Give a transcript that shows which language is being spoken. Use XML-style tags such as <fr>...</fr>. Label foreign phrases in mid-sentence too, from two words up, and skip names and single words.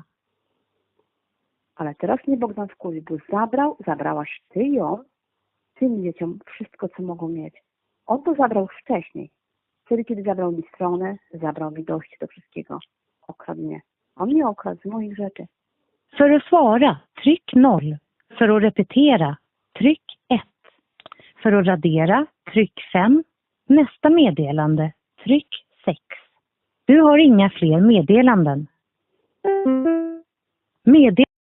<pl>Ale teraz mnie Bogdan wkurwi, bo zabrałaś ty ją, tym dzieciom wszystko, co mogą mieć. On to zabrał wcześniej. Wtedy, kiedy zabrał mi stronę, zabrał mi dojście do wszystkiego. Okradł mnie. On mnie okradł z moich rzeczy.</pl> <sv>För att svara, tryck 0. För att repetera, tryck 1. För att radera, tryck 5. Nästa meddelande, tryck 6. Du har inga fler meddelanden.</sv>